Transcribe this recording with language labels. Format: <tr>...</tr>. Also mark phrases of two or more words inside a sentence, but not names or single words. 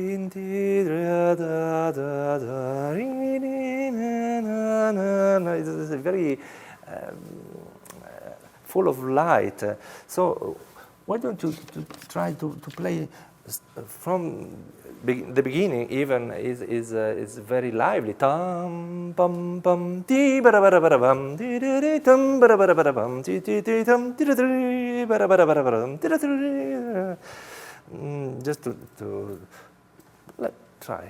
<en>It's very full of light. So why don't you try to play from the beginning? Even is very lively. Tam pam pam ti bara bara bara bam ti ti tam bara bara bara bam ti ti tam ti ti bara bara bara bam ti ti. Just to let's try.</en>